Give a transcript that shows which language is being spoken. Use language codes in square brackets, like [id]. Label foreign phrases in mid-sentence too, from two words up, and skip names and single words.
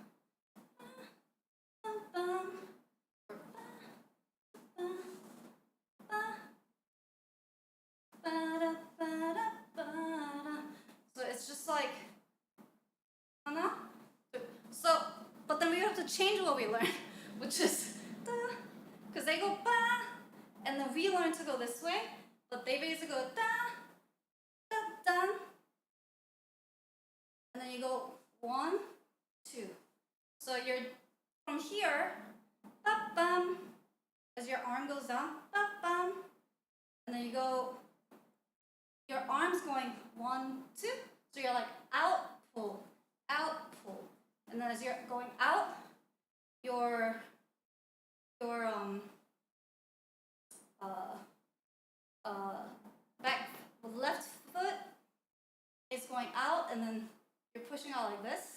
[en] So it's just like, so, but then we have to change what we learn, which is, because they go ba, and then we learn to go this way, but they basically go da, da, da, and then you go 1, 2. So you're from here, ba, bam, as your arm goes down, ba, bam, and then you go. Your arm's going 1, 2, so you're like out, pull, and then as you're going out, your back left foot is going out, and then you're pushing out like this.